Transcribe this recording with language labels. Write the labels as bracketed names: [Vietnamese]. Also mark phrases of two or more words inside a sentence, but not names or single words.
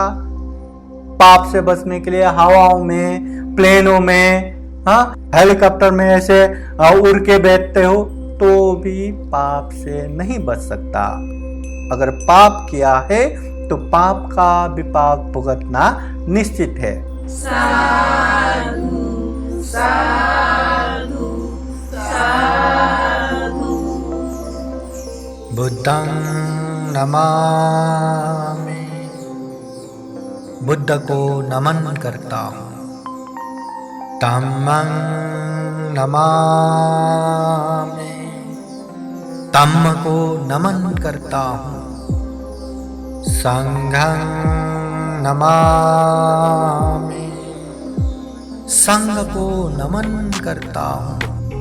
[Hindi] पाप से बचने के लिए हवाओं में, प्लेनों में, हेलीकॉप्टर में ऐसे उड़ के बैठते हो, तो भी पाप से नहीं बच सकता। अगर पाप किया है तो पाप का विपाक भुगतना निश्चित है। साधु साधु साधु। [Pali] बुद्धं नमामि, [Hindi] बुद्ध को नमन करता हूँ। [Pali] धम्मं नमामि, [Hindi] धम्म को नमन करता हूँ। [Pali] संघं नमामि, [Hindi] संघ को नमन करता हूँ।